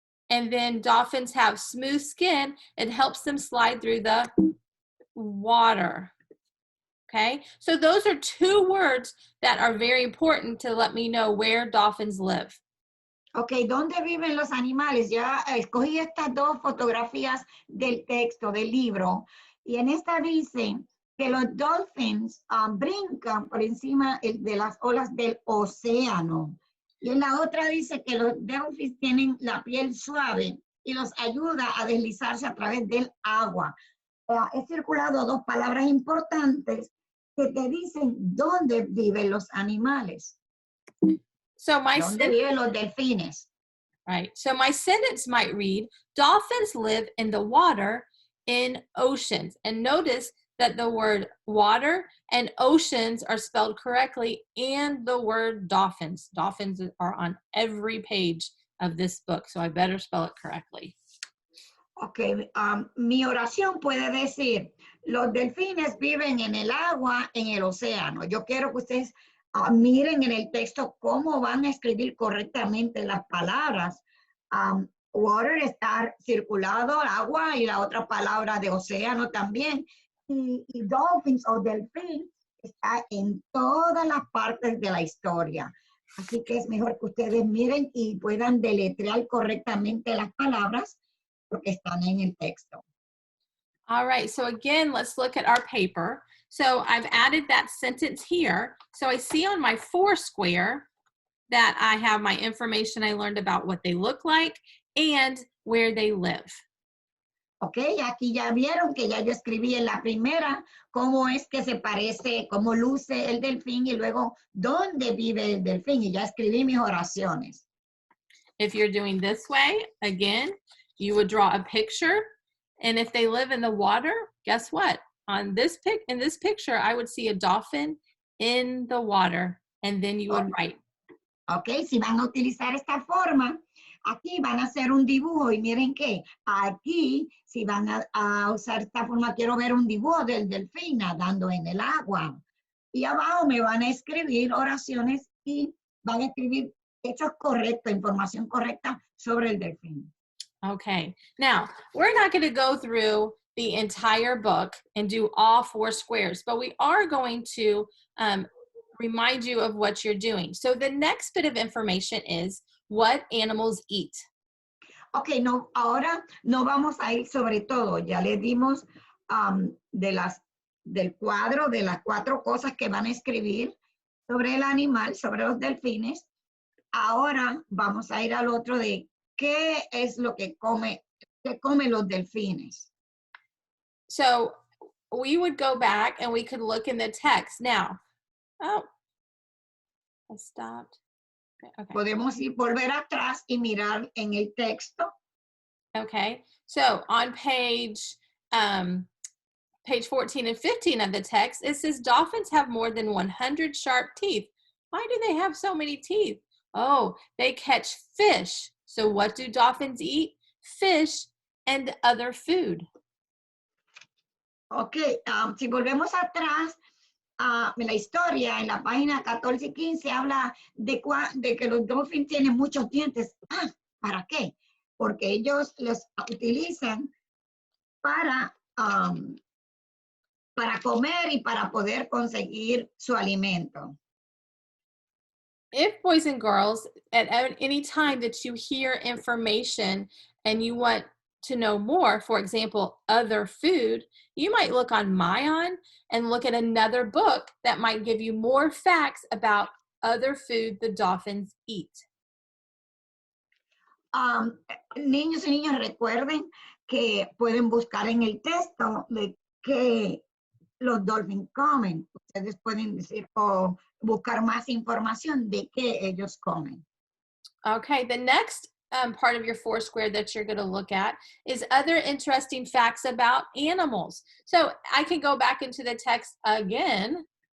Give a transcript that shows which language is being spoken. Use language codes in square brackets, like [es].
[en] And then dolphins have smooth skin. It helps them slide through the water. Okay, so those are 2 words that are very important to let me know where dolphins live. [es] Ok, ¿dónde viven los animales? Ya escogí estas 2 fotografías del texto, del libro, y en esta dice que los dolphins brincan por encima de las olas del océano. Y en la otra dice que los dolphins tienen la piel suave y los ayuda a deslizarse a través del agua. He circulado 2 palabras importantes que te dicen dónde viven los animales. [en] So my [es] ¿Dónde viven los delfines? [en] Right. So my sentence might read, dolphins live in the water in oceans. And notice that the word water and oceans are spelled correctly, and the word dolphins. Dolphins are on every page of this book, so I better spell it correctly. [es] Ok, mi oración puede decir, los delfines viven en el agua, en el océano. Yo quiero que ustedes miren en el texto cómo van a escribir correctamente las palabras. Water está circulado, agua, y la otra palabra de océano también. Y dolphins o delfín está en todas las partes de la historia. Así que es mejor que ustedes miren y puedan deletrear correctamente las palabras porque están en el texto. [en] All right, so again, let's look at our paper. So I've added that sentence here. So I see on my 4 square that I have my information I learned about what they look like and where they live. [es] Ok, aquí ya vieron que ya yo escribí en la primera cómo es que se parece, cómo luce el delfín y luego dónde vive el delfín y ya escribí mis oraciones. [en] If you're doing this way, again, you would draw a picture, and if they live in the water, guess what? In this picture, I would see a dolphin in the water, and then you would write. [es] Ok, si van a utilizar esta forma, aquí van a hacer un dibujo y miren que aquí, si van a usar esta forma, quiero ver un dibujo del delfín nadando en el agua. Y abajo me van a escribir oraciones y van a escribir hechos correctos, información correcta sobre el delfín. [en] Okay, now we're not going to go through the entire book and do all 4 squares, but we are going to remind you of what you're doing. So the next bit of information is what animals eat. [es] Ok, no, ahora no vamos a ir sobre todo. Ya le dimos del cuadro de las 4 cosas que van a escribir sobre el animal, sobre los delfines. Ahora vamos a ir al otro de qué es lo que comen los delfines. [en] So we would go back and we could look in the text. Now, oh, I stopped. Okay. [es] Podemos volver atrás y mirar en el texto. [en] Okay. So on page 14 and 15 of the text, it says dolphins have more than 100 sharp teeth. Why do they have so many teeth? Oh, they catch fish. So what do dolphins eat? Fish and other food. [es] Ok, si volvemos atrás, en la historia, en la página 14 y 15, habla de que los dolphins tienen muchos dientes. ¿Para qué? Porque ellos los utilizan para, para comer y para poder conseguir su alimento. [en] If boys and girls, at any time that you hear information and you want to know more, for example, other food, you might look on Mayan and look at another book that might give you more facts about other food the dolphins eat. [es] Niños y niñas, recuerden que pueden buscar en el texto de qué los dolphins comen. Ustedes pueden decir o buscar más información de qué ellos comen. [en] Okay, the next part of your Foursquare that you're going to look at is other interesting facts about animals. So I can go back into the text again.